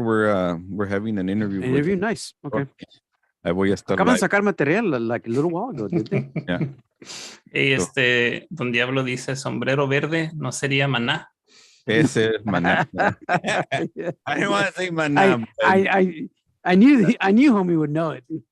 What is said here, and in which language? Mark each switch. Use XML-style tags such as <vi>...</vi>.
<en>We're having an interview. Nice. Okay.</en> <es>Ahí voy a estar. Acaban de sacar material</es> <en>like a little while ago, did they? Yeah.</en> <es>Don Diablo dice sombrero verde, ¿no sería Maná? Ese es Maná.</es> <en>I didn't want to say Maná. I knew homie would know it.</en>